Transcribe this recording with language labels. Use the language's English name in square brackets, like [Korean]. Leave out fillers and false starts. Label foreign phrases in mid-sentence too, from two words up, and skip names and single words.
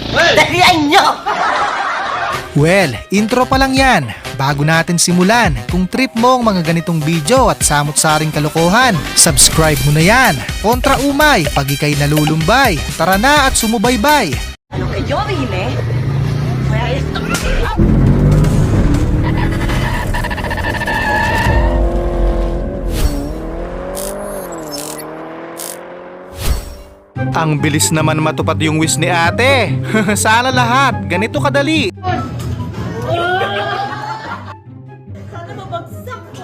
[Filipino] Dalian nyo! Well, intro pa lang yan. Bago natin simulan, kung trip mo ang mga ganitong video at samot-saring kalokohan, subscribe mo na yan. Kontra umay, pag ikay nalulumbay. Tara na at sumubaybay. [Spanish] Lo que yo vine fue a esto. [Filipino] Ang bilis naman matupad yung wish ni ate. Sana lahat, ganito kadali. Sana mabagsak.